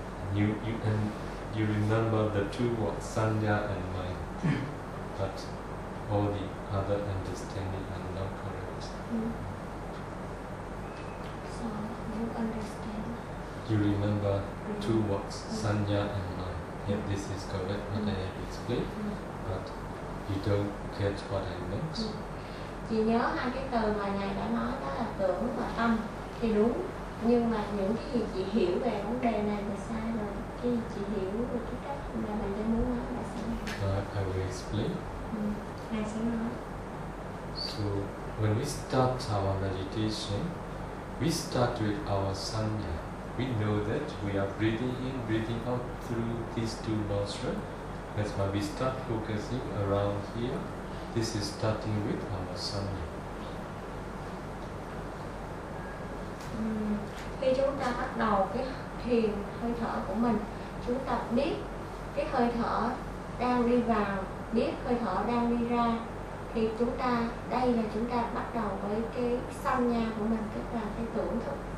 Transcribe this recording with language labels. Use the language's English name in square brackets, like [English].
[English] You remember the two words samnya and mind, but all the other understanding are not correct. So you understand. You remember two words samnya and mind. Yeah, this is correct what I have explained, but You don't get what I mean. [Vietnamese] Chị nhớ hai cái từ mà ngài đã nói đó là tưởng và tâm thì đúng, nhưng mà những cái gì chị hiểu về vấn đề này là sai rồi, cái gì chị hiểu về cái cách mà mình đang muốn nói là sai. [English] I will explain. [Vietnamese] Ngài sẽ nói. [English] So when we start our meditation, we start with our sanya. We know that we are breathing in, breathing out through these two nostrils. That's why we start focusing around here. This is starting with our sanya. [Vietnamese] Khi chúng ta bắt đầu cái thiền hơi thở của mình, chúng ta biết cái hơi thở đang đi vào, biết hơi thở đang đi ra, thì chúng ta đây là chúng ta bắt đầu với cái sanya của mình, tức là cái tưởng thức.